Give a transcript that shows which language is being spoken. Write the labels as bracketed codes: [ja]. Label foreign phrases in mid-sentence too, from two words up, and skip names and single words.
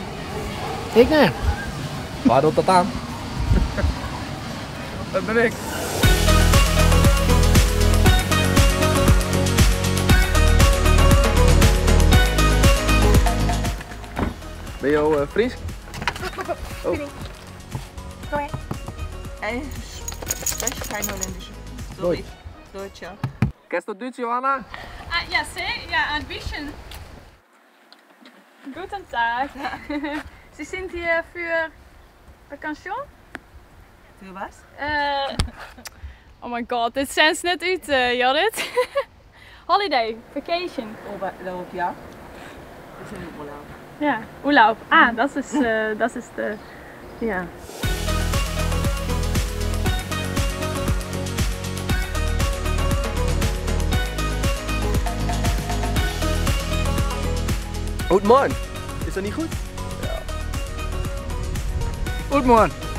[nl] Ik nee. Waar doet dat aan? Dat ben ik. Ben je al Fries? Oh. [de] Spreche kein Holländisch. Sorry. Deutsch, ja. [nl] Kennst du Duits, Johanna? [de] Ja, ja, ein bisschen. Guten Tag. Sie sind hier für Vakantion? Für was? [en] Oh my god, [nl] dit zijn ze net uit, Judith. [en] Holiday, vacation. [de] Urlaub, ja. Wir sind im Urlaub. Ja, Urlaub. Ah, das ist ja. [nl] Goedemorgen. Is dat niet goed? Ja. Goedemorgen.